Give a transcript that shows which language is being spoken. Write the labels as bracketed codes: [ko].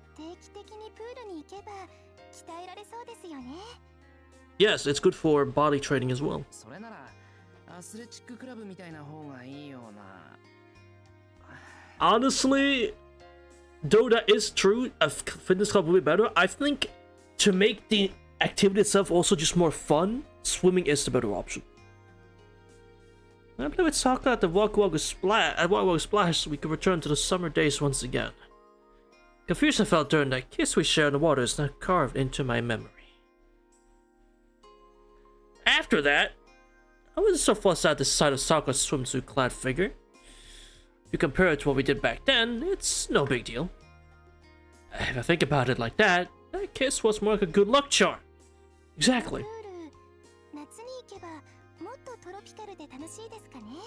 [ja] 定期的にプールに行けば鍛えられそうですよね。 [en] Yes, it's good for body training as well. [ja] それなら、アスレチッククラブみたいな方がいいような。 [en] Honestly, though that is true, a fitness club would be better. I think to make the activity itself also just more fun, swimming is the better option. When I play with Sakura at the Waku Waku Splash, so we could return to the summer days once again. Confusion I felt during that kiss we shared in the water is now carved into my memory. After that, I wasn't so fussed at the sight of Sakura's swimsuit-clad figure. If you compare it to what we did back then, it's no big deal. If I think about it like that, that kiss was more like a good luck charm. Exactly. [ja] プール、夏に行けばもっとトロピカルで楽しいですかね。